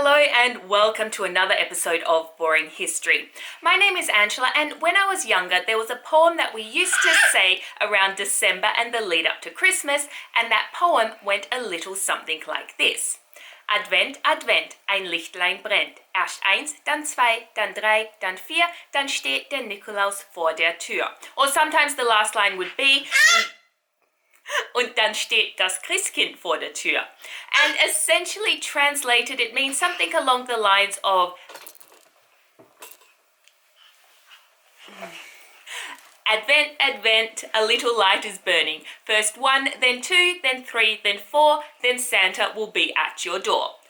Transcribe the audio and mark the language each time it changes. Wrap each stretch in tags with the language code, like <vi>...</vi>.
<en>and welcome to another episode of Boring History. My name is Angela, and when I was younger there was a poem that we used to say around December and the lead up to Christmas, and that poem went a little something like this.</en> <de>Advent, Advent, ein Lichtlein brennt. Erst eins, dann zwei, dann drei, dann vier, dann steht der Nikolaus vor der Tür.</de> <en>Or sometimes the last line would be, und dann steht das Christkind vor der Tür. And essentially translated, it means something along the lines of Advent, Advent, a little light is burning. First one, then two, then three, then four, then Santa will be at your door.</en>